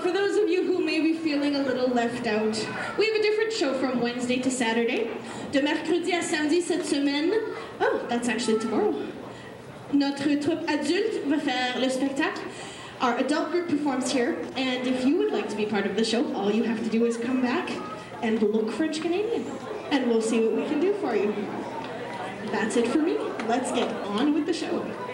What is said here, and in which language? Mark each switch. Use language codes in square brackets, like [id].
[en] those of you who may be feeling a little left out, we have a different show from Wednesday to Saturday. [fr] De mercredi à samedi cette semaine, [en] oh, that's actually tomorrow. [fr] Notre troupe adulte va faire le spectacle. [en] Our adult group performs here, and if you would like to be part of the show, all you have to do is come back and look French Canadian, and we'll see what we can do for you. That's it for me. Let's get on with the show.